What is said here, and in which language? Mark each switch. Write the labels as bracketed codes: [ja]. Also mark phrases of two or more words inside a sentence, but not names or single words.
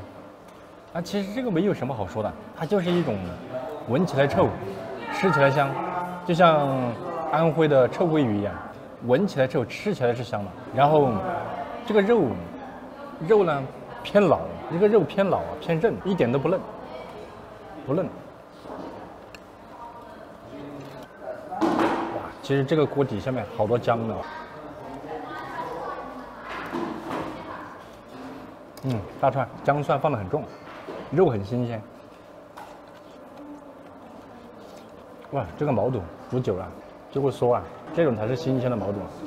[zh] 啊，其實這個沒有什麼好說的，它就是一種聞起來臭，吃起來香，就像安徽的臭鳜魚一樣。聞起来之後吃起來是香的。然後這個肉呢偏老，这個肉偏老啊，偏韧，一點都不嫩，不嫩。哇，其實這個鍋底下面好多薑呢。大串薑蒜放得很重，肉很新鮮。哇，這個毛肚煮久了就會縮啊，這種才是新鮮的毛肚。